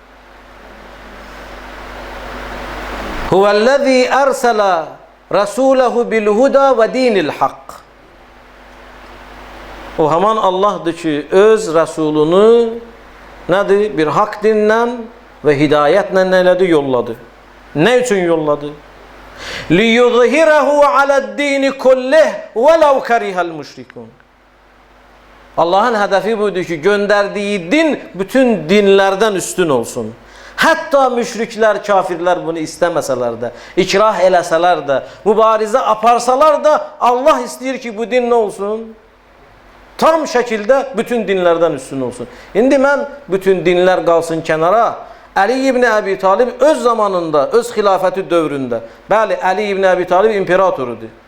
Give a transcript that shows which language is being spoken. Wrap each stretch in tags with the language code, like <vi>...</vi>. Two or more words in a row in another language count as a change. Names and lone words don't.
<ar>هو الذي أرسل رسوله بالهدى ودين الحق.</ar> <az>O haman Allah'dır ki, öz Resulunu nədir? Bir hak dinlə və hidayətlə nələdi? Yolladı. Nə üçün yolladı?</az> <ar>لِيُظْهِرَهُ عَلَى الدِّينِ كُلِّهِ وَلَوْ كَرِهَ الْمُشْرِكُونَ.</ar> <tr>Allah'ın hedefi buydu ki, gönderdiği din bütün dinlerden üstün olsun. Hatta müşrikler, kafirler bunu istemeseler de,</tr> <az>ikrah eləsələr də, mübarizə aparsalar da Allah istəyir ki, bu din ne olsun? Tam şəkildə bütün dinlərdən üstün olsun. İndi mən bütün dinlər qalsın kənara. Ali ibn Abi Talib öz zamanında, öz xilafəti dövründə, bəli, Ali ibn Abi Talib imperatorudur.</az>